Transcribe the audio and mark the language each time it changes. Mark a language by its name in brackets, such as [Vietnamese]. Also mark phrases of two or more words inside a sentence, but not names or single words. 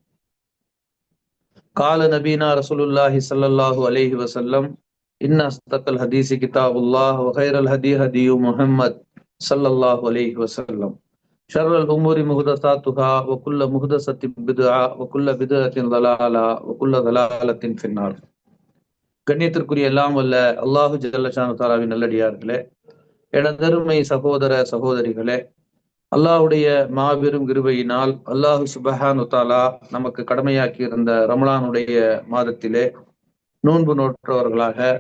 [Arabic] قال نبينا رسول الله صلى الله عليه وسلم: إن أصدق الحديث كتاب الله وخير الهدي هدي محمد صلى الله عليه وسلم. شر الأمور محدثاتها وكل محدثة بدعة وكل بدعة ضلالة وكل ضلالة في النار. [Tamil] கண்ணியத்திற்குரிய எல்லாம் வல்ல [Arabic] الله جل شأنه [Tamil] தஆலாவின் நல்லடியார்களே, எனதருமை சகோதர சகோதரிகளே, அல்லாஹ்வுடைய மாபெரும் கிருபையினால் [Arabic] الله سبحانه تعالى [Tamil] நமக்கு கடமையாக்கி இருந்த ரமலானுடைய மாதத்திலே நோன்பு நோற்றவர்களாக,